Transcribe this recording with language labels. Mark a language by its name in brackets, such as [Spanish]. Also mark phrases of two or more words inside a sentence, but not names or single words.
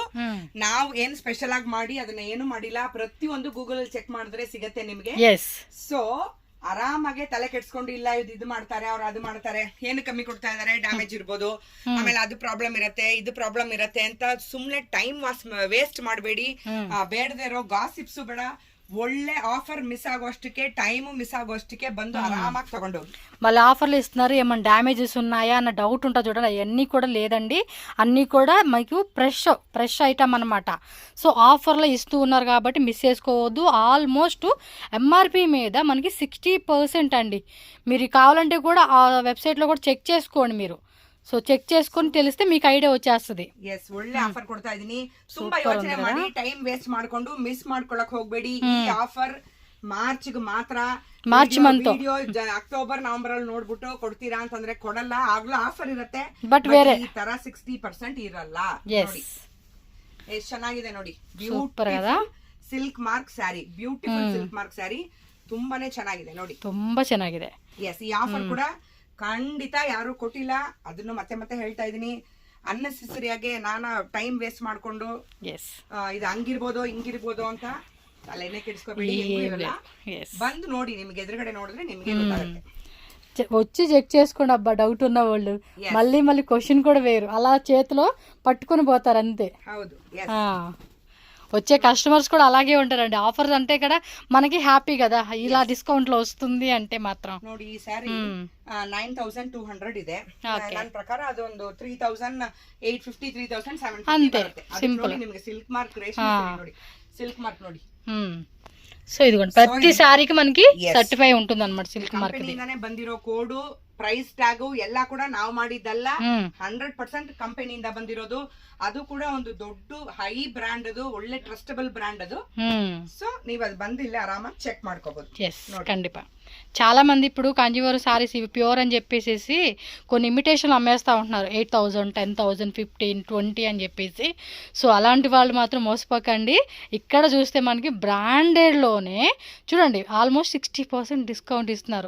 [Kannada] ನಾವು ಏನ್ ಸ್ಪೆಷಲ್ ಆಗಿ ಮಾಡಿ ಅದನ್ನ ಏನು ಮಾಡಿಲ್ಲ. ಪ್ರತಿಯೊಂದು ಗೂಗಲ್ ಅಲ್ಲಿ ಚೆಕ್ ಮಾಡಿದ್ರೆ ಸಿಗತ್ತೆ ನಿಮ್ಗೆ. ಸೊ ಆರಾಮಾಗೆ ತಲೆ ಕೆಡ್ಸ್ಕೊಂಡು ಇಲ್ಲ ಇದು ಮಾಡ್ತಾರೆ ಅವ್ರು ಅದು ಮಾಡ್ತಾರೆ, ಏನು ಕಮ್ಮಿ ಕೊಡ್ತಾ ಇದಾರೆ, ಡ್ಯಾಮೇಜ್ ಇರ್ಬೋದು, ಆಮೇಲೆ ಅದು ಪ್ರಾಬ್ಲಮ್ ಇರತ್ತೆ, ಇದು ಪ್ರಾಬ್ಲಮ್ ಇರತ್ತೆ ಅಂತ ಸುಮ್ನೆ [English] time waste [Kannada] ಮಾಡಬೇಡಿ. ಬೇಡದೇ ಇರೋ ಗಾಸಿಪ್ಸು ಬೇಡ. ಒಳ್ಳೆ [English] offer miss [Kannada] ಆಗೋಸ್ಟಿಕೆ [English] time miss [Kannada] ಆಗೋಸ್ಟಿಕೆ ಬಂದು ಆರಾಮಾಗಿ ತಗೊಂಡೋಗಿ. [Telugu] మళ్ళీ ఆఫర్లు ఇస్తున్నారు, ఏమన్నా డ్యామేజెస్ ఉన్నాయా అన్న డౌట్ ఉంటుంది చూడండి. అవన్నీ కూడా లేదండి, అన్నీ కూడా మీకు [English] fresh item [Telugu] అనమాట. సో ఆఫర్లో ఇస్తూ ఉన్నారు కాబట్టి మిస్ చేసుకోవద్దు. ఆల్మోస్ట్ MRP మీద మనకి 60% అండి. మీరు కావాలంటే కూడా ఆ వెబ్సైట్లో కూడా చెక్ చేసుకోండి మీరు. సో చెక్ చేసుకొని తెలిస్తే మీకు ఐడియా వచ్చేస్తుంది. [Kannada] ಒಳ್ಳೆ ಆಫರ್ ಕೊಡ್ತಾ ಇದೀನಿ. ತುಂಬಾ ಯೋಚನೆ ಮಾಡಿ [English] time waste [Kannada] ಮಾಡ್ಕೊಂಡು ಮಿಸ್ ಮಾಡ್ಕೊಳಕ್ ಹೋಗ್ಬೇಡಿ. ಈ ಆಫರ್ ಮಾರ್ಚ್ ಮಾತ್ರ. [English] March month [Kannada] ವಿಡಿಯೋ ಅಕ್ಟೋಬರ್ ನವೆಂಬರ್ ಅಲ್ಲಿ ನೋಡ್ಬಿಟ್ಟು ಕೊಡ್ತೀರಾ ಅಂತಂದ್ರೆ ಕೊಡಲ್ಲ. ಆಗ್ಲೂ ಆಫರ್ ಇರುತ್ತೆ, ಬಟ್ ಬೇರೆ ಈ ತರ 60% ಇರಲ್ಲ. ನೋಡಿ ಎಷ್ಟು ಚೆನ್ನಾಗಿದೆ ನೋಡಿ. ಸೂಪರ್ ಅದ [English] silk mark saree, beautiful silk mark saree, [Kannada] ತುಂಬಾನೇ ಚೆನ್ನಾಗಿದೆ ನೋಡಿ, ತುಂಬಾ ಚೆನ್ನಾಗಿದೆ. ಎಸ್, ಈ ಆಫರ್ ಕೂಡ ಖಂಡಿತ ಯಾರು ಕೊಟ್ಟಿಲ್ಲ. ಅದನ್ನು ಮತ್ತೆ ಮತ್ತೆ ಹೇಳ್ತಾ ಇದೀನಿ. ಅನ್ನೆಸೆಸರಿಯಾಗಿ ನಾನು [English] time waste [Kannada] ಮಾಡ್ಕೊಂಡು ಇದು ಹಂಗಿರ್ಬೋದು ಹಿಂಗಿರ್ಬೋದು ಅಂತ ತಲೆನೇ ಕೆಡಿಸ್ಕೋಬೇಡಿ. ಬಂದು ನೋಡಿ, ನಿಮ್ಗೆ ಎದುರುಗಡೆ ನೋಡಿದ್ರೆ ನಿಮ್ಗೆ ಗೊತ್ತಾಗುತ್ತೆ. [Telugu] వచ్చి చెక్ చేసుకోండి అబ్బా, డౌట్ ఉన్న వాళ్ళు. మళ్ళీ క్వశ్చన్ కూడా వేరు, అలా చేతిలో పట్టుకొని పోతారు అంతే. [Kannada] ಹೌದು, [Telugu] వచ్చే కస్టమర్స్ కూడా అలాగే ఉంటారండి. ఆఫర్స్ అంటే ఇక్కడ మనకి హ్యాపీ కదా, ఇలా డిస్కౌంట్ లో వస్తుంది అంటే మాత్రం. [Kannada] ನೋಡಿ ಈ ಸ್ಯಾರಿ 9,200 ಇದೆ. ನನ್ನ ಪ್ರಕಾರ ಅದೊಂದು 3,850 3,750 [Telugu] అంతే, సింపుల్. [Kannada] ನಿಮಗೆ ಸಿಲ್ಕ್ ಮಾರ್ಕ್ ರೇಷ್ಮೆ ನೋಡಿ, ಸಿಲ್ಕ್ ಮಾರ್ಕ್ ನೋಡಿ. [Telugu] సో ఇదిగోండి, ప్రతి సారీకి మనకి సర్టిఫై ఉంటుంది అనమాట సిల్క్ మార్క్. [Kannada] ಬಂದಿರೋ ಕೋಡು, [English] price tag [Kannada] ಎಲ್ಲ ಕೂಡ ನಾವು ಮಾಡಿದ್ದಲ್ಲ, 100% ಕಂಪನಿಯಿಂದ ಬಂದಿರೋದು. ಅದು ಕೂಡ ಒಂದು ದೊಡ್ಡ [English] high brand, [Kannada] ಅದು ಒಳ್ಳೆ [English] trustable brand [Kannada] ಅದು. సో ನೀವು ಅದು ಬಂದು ಇಲ್ಲಿ ಆರಾಮಾಗಿ ಚೆಕ್ ಮಾಡ್ಕೋಬಹುದು. ఖండిపా. [Telugu] చాలా మంది ఇప్పుడు కాంజీవరం సారీస్ ఇవి ప్యూర్ అని చెప్పేసి కొన్ని ఇమిటేషన్లు అమ్మేస్తూ ఉంటున్నారు. 8,000 10,000 15 20 అని చెప్పేసి. సో అలాంటి వాళ్ళు మాత్రం మోసపోకండి. ఇక్కడ చూస్తే మనకి బ్రాండెడ్లోనే చూడండి ఆల్మోస్ట్ 60% డిస్కౌంట్ ఇస్తున్నారు.